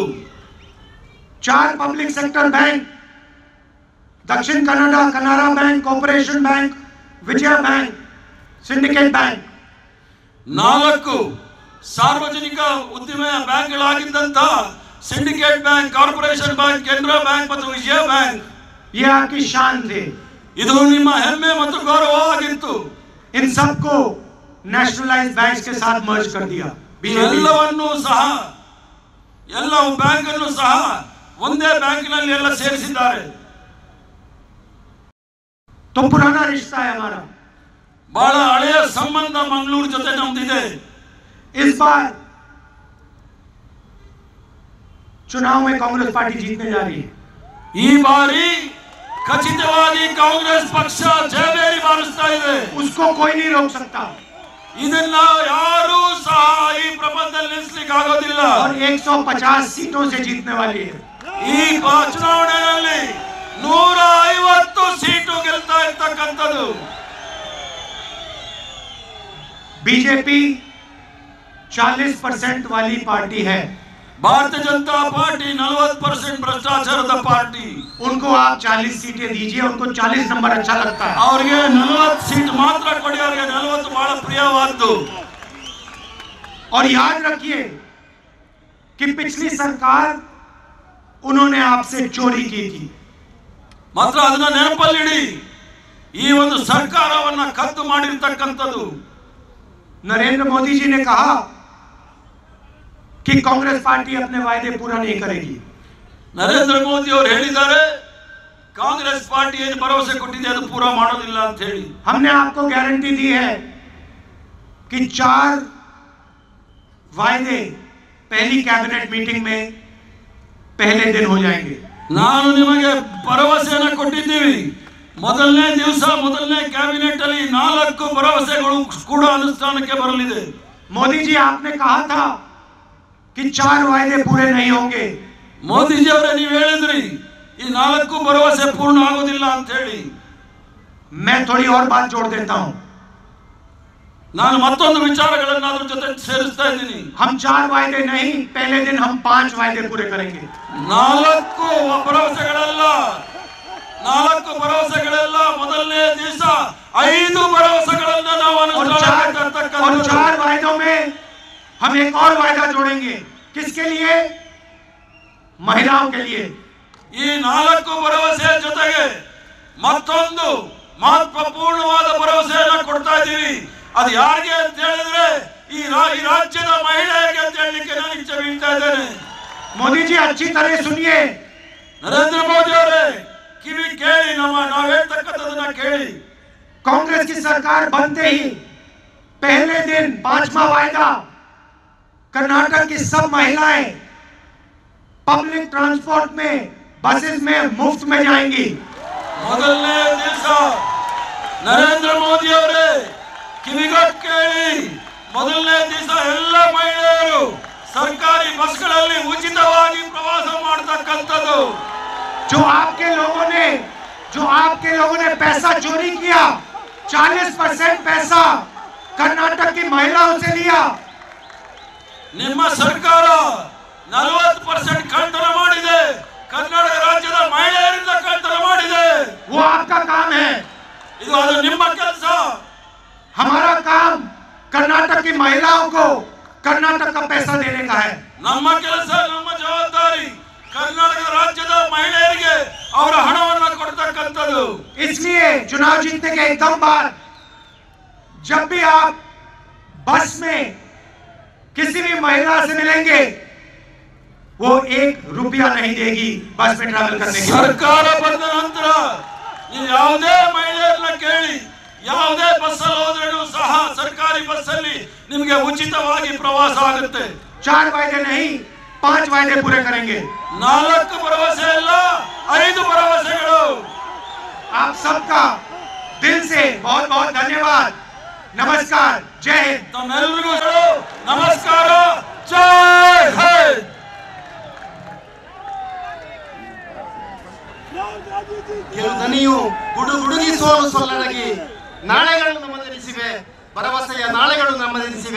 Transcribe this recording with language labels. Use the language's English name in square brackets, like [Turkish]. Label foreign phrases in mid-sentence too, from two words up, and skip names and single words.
[Hindi] 4 [English] public sector bank, [Hindi] दक्षिण कन्नड़ा कनारा बैंक, कॉर्पोरेशन बैंक, विजया बैंक, सिंडिकेट बैंक, [Kannada] 4 ಸಾರ್ವಜನಿಕ ಉದ್ದಿಮೆ ಬ್ಯಾಂಕ್ಗಳಾಗಿದ್ದಂತ ಸಿಂಡಿಕೇಟ್ ಬ್ಯಾಂಕ್, ಕಾರ್ಪೊರೇಷನ್ ಬ್ಯಾಂಕ್, ಕೆನರಾ ಬ್ಯಾಂಕ್ ಮತ್ತು ವಿಜಯ ಬ್ಯಾಂಕ್, [Hindi] ये आपकी शान थे। [Kannada] ಇದು ನಿಮ್ಮ ಹೆಮ್ಮೆ ಮತ್ತು ಗೌರವವಾಗಿತ್ತು। [Hindi] इन सबको [English] nationalized banks [Hindi] के साथ मर्ज कर दिया बीजेपी। [Kannada] ಎಲ್ಲವನ್ನೂ ಸಹ, ಎಲ್ಲ ಬ್ಯಾಂಕ್ ಅನ್ನು ಸಹ ಒಂದೇ ಬ್ಯಾಂಕಿನಲ್ಲಿ ಎಲ್ಲ ಸೇರಿಸಿದ್ದಾರೆ। [Hindi] तो पुराना रिश्ता है हमारा। [Kannada] ಬಹಳ ಹಳೆಯ ಸಂಬಂಧ ಮಂಗಳೂರು ಜೊತೆ ನಮ್ದಿದೆ। [Hindi] इस बार चुनाव में कांग्रेस पार्टी जीतने जा रही है। [Kannada] ಈ ಬಾರಿ ಖಚಿತವಾಗಿ ಕಾಂಗ್ರೆಸ್ ಪಕ್ಷ ಜಯಬೇರಿ ಬಾರಿಸ್ತಾ ಇದೆ। [Hindi] उसको कोई नहीं रोक सकता [Kannada] ಇದನ್ನ ಯಾರೂ ಸಹ ಈ ಪ್ರಪಂಚದಲ್ಲಿ ನಿಲ್ಲಿಸಲಿಕ್ಕೆ ಆಗೋದಿಲ್ಲ। [Hindi] और 150 सीटों से जीतने वाली है। [Kannada] ಈ ಚುನಾವಣೆಯಲ್ಲಿ 150 ಸೀಟು ಗೆಲ್ತಾ ಇರ್ತಕ್ಕಂಥದ್ದು। [Hindi] बीजेपी 40% वाली पार्टी है। [Kannada] ಭಾರತೀಯ ಜನತಾ ಪಾರ್ಟಿ 40% ಭ್ರಷ್ಟಾಚಾರದ ಪಾರ್ಟಿ। [Hindi] उनको आप 40 सीटें दीजिए, उनको 40 नंबर अच्छा लगता है। [Kannada] ಅವರಿಗೆ 40 ಸೀಟ್ ಮಾತ್ರ ಕೊಡಿ, ಅವರಿಗೆ 40 ಬಹಳ ಪ್ರಿಯವಾದ್ದು। [Hindi] और याद रखिए कि पिछली सरकार उन्होंने आपसे चोरी की थी। [Kannada] ಮಾತ್ರ ಅದನ್ನ ನೆನಪಲ್ಲಿಡಿ, ಈ ಒಂದು ಸರ್ಕಾರವನ್ನ ಕದ್ದು ಮಾಡಿರ್ತಕ್ಕಂಥದ್ದು। [Hindi] नरेंद्र मोदी जी ने कहा कि कांग्रेस पार्टी अपने वायदे पूरा नहीं करेगी। [Kannada] ನರೇಂದ್ರ ಮೋದಿ ಅವರು ಹೇಳಿದ್ದಾರೆ, ಕಾಂಗ್ರೆಸ್ ಪಾರ್ಟಿ ಏನು ಭರವಸೆ ಕೊಟ್ಟಿದೆ ಅದು ಪೂರಾ ಮಾಡೋದಿಲ್ಲ ಅಂತ ಹೇಳಿ। [Hindi] हमने आपको गारंटी दी है कि 4 वायदे पहली [English] cabinet meeting [Hindi] में पहले दिन हो जाएंगे। [Kannada] ನಾನು ನಿಮಗೆ ಭರವಸೆಯನ್ನು ಕೊಟ್ಟಿದ್ದೀವಿ, ಮೊದಲನೇ ದಿವಸ ಮೊದಲನೇ ಕ್ಯಾಬಿನೆಟ್ ಅಲ್ಲಿ 4 ಭರವಸೆಗಳು ಕೂಡ ಅನುಷ್ಠಾನಕ್ಕೆ ಬರಲಿದೆ। [Hindi] मोदी जी, आपने कहा था कि 4 वायदे पूरे नहीं होंगे। [Kannada] ಮೋದಿಜಿ ಅವರೇ, ನೀವು ಹೇಳಿದ್ರಿ ಈ 4 ಭರವಸೆ ಪೂರ್ಣ ಆಗೋದಿಲ್ಲ ಅಂತ ಹೇಳಿ। [Hindi] मैं थोड़ी और बात जोड़ देता हूं। [Kannada] ನಾನು ಮತ್ತೊಂದು ವಿಚಾರಗಳನ್ನು ಅದರ ಜೊತೆ ಸೇರಿಸ್ತಾ ಇದ್ದೀನಿ। [Hindi] हम 4 वायदे नहीं, पहले दिन हम 5 वायदे पूरे करेंगे। [Kannada] 4 ಭರವಸೆಗಳೆಲ್ಲ ಮೊದಲನೇ ದಿವಸ 5 ಭರವಸೆಗಳನ್ನ ನಾವು [Hindi] और [Kannada] ಅನುಷ್ಠಾನಕ್ಕೆ ತರ್ತಕ್ಕಂಥದ್ದು। [Hindi] 4 वायदों में हम एक और वायदा जोड़ेंगे। किसके लिए? महिलाओं के लिए। [Kannada] ಈ 4 ಭರವಸೆಯ ಜೊತೆಗೆ ಮತ್ತೊಂದು ಮಹತ್ವಪೂರ್ಣವಾದ ಭರವಸೆಯನ್ನು ಕೊಡ್ತಾ ಇದ್ದೀವಿ। ಅದು ಯಾರಿಗೆ ಅಂತ ಹೇಳಿದ್ರೆ ಈ ರಾಜ್ಯದ ಮಹಿಳೆಯರಿಗೆ ಅಂತ ಹೇಳಲಿಕ್ಕೆ ನಾನು ಇಚ್ಛೆ ಬೀಳ್ತಾ ಇದ್ದೇನೆ। [Hindi] मोदी जी, अच्छी तरह सुनिए। [Kannada] ನರೇಂದ್ರ ಮೋದಿ ಅವರೇ, ಕಿವಿ ಕೇಳಿ, ನಾವು ಹೇಳ್ತಕ್ಕಂಥದನ್ನ ಕೇಳಿ। [Hindi] कांग्रेस की सरकार बनते ही पहले दिन 5वां वायदा, कर्नाटक की सब महिलाएं [English] public transport [Hindi] में, बसेस में मुफ्त में जाएंगी। [Kannada] ಮೊದಲನೇ ದಿವಸ ನರೇಂದ್ರ ಮೋದಿ ಅವರೇ ಕಿವಿಗೊಟ್ಟು ಕೇಳಿ, ಮೊದಲನೇ ದಿವಸ ಎಲ್ಲ ಮಹಿಳೆಯರು ಸರ್ಕಾರಿ ಬಸ್ಗಳಲ್ಲಿ ಉಚಿತವಾಗಿ ಪ್ರವಾಸ ಮಾಡತಕ್ಕಂಥದ್ದು। [Hindi] जो आपके लोगों ने पैसा चोरी किया, 40% पैसा कर्नाटक की महिलाओं से लिया। [Kannada] ನಿಮ್ಮ ಸರ್ಕಾರ 40% ಕಳ್ಳತನ ಮಾಡಿದೆ, ಕರ್ನಾಟಕ ರಾಜ್ಯದ ಮಹಿಳೆಯರಿಂದ ಕಳ್ಳತನ ಮಾಡಿದೆ। [Hindi] वो आपका काम है। [Kannada] ಇದು ಅದು ನಿಮ್ಮ ಕೆಲಸ। [Hindi] हमारा काम कर्नाटक की महिलाओं को कर्नाटक का पैसा देने का है। [Kannada] ನಮ್ಮ ಕೆಲಸ, ನಮ್ಮ ಜವಾಬ್ದಾರಿ ಕರ್ನಾಟಕ ರಾಜ್ಯದ ಮಹಿಳೆಯರಿಗೆ ಅವರ ಹಣವನ್ನು ಕೊಡ್ತಕ್ಕಂಥದ್ದು। ಮಾಡೋದು. [Hindi] इसलिए चुनाव जीतने के एकदम बाद जब भी आप बस में किसी भी महिला से मिलेंगे वो 1 रुपया नहीं देगी बस में ट्रैवल करने के लिए. [Kannada] ಸರ್ಕಾರ ಬಂದ ನಂತರ ನೀವು ಯಾವುದೇ ಮಹಿಳೆಯರನ್ನ ಕೇಳಿ ಯಾವುದೇ ಬಸ್ಸಲ್ಲಿ ಹೋದ್ರೂ ಸಹ ಸರ್ಕಾರಿ ಬಸ್ಸಲ್ಲಿ ನಿಮಗೆ ಉಚಿತವಾಗಿ ಪ್ರವಾಸ ಆಗುತ್ತೆ. [Hindi] 4 वायदे नहीं 5 वायदे पूरे करेंगे. [Kannada] 4 ಭರವಸೆ ಅಲ್ಲ 5 ಭರವಸೆಗಳು. [Hindi] आप सबका दिल से बहुत बहुत धन्यवाद. नमस्कार. जय हिंद. [Kannada] ತಮ್ಮೆಲ್ಲರಿಗೂ ನಮಸ್ಕಾರ. ಜೈ ಹಿಂದ್. ಗೆಲುವು ದನಿಯು ಗುಡುಗಿ ಸೋಲು ಸೊಲ್ಲಡಗಿ ನಾಳೆಗಳು ನಮ್ಮದೆನಿಸಿವೆ, ಭರವಸೆಯ ನಾಳೆಗಳು ನಮ್ಮದೆನಿಸಿವೆ.